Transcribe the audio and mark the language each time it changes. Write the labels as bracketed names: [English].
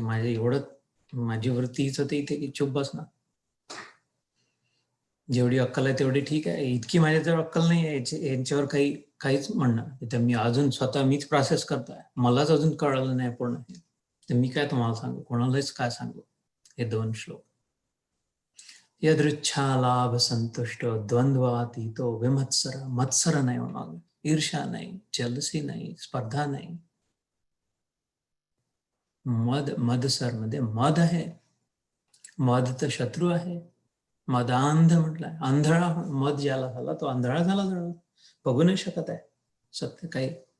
[Marathi] माझी वृत्ती हीच होती इथे की चुप बसणं. जेवढी अक्कल आहे तेवढी ठीक आहे, इतकी माझ्याजवळ अक्कल नाही आहे यांच्यावर काहीच म्हणणं. तर मी अजून स्वतः मीच प्रोसेस करतोय, मलाच अजून कळलं नाही पूर्ण. तर मी काय तुम्हाला सांगू, कोणालाच काय सांगू. हे 2 श्लोक. [Sanskrit] यदृच्छा लाभ संतुष्ट द्वंद्वातीतो विमत्सर. [Marathi] मत्सर नाही होणार, ईर्ष्या नाही, जलसी नाही, स्पर्धा नाही. मदसर मध्ये मद आहे, मद तर शत्रू आहे. मदांध म्हटलंय, आंधळा. मद ज्याला झाला तो आंधळा झाला, जण बघू नाही शकत आहे सत्य काही.